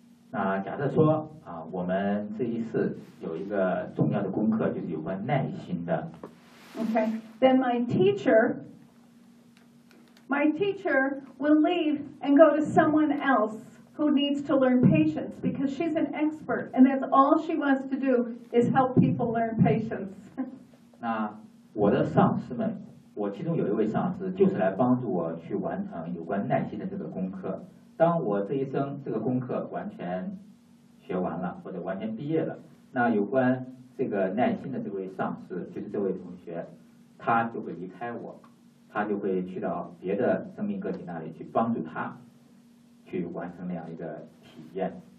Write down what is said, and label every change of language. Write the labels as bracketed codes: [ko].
[zh] 那假设说啊，我们这一次有一个重要的功课，就是有关耐心的。 [en] Okay, then my teacher will leave and go to someone else who needs to learn patience because she's an expert and that's all she wants to do is help people learn patience. [zh] 那我的上司们，我其中有一位上司就是来帮助我去完成有关耐心的这个功课。当我这一生这个功课完全学完了或者完全毕业了，那有关这个耐心的这位上司就是这位同学，他就会离开我，他就会去到别的生命个体那里去帮助他去完成那样一个体验。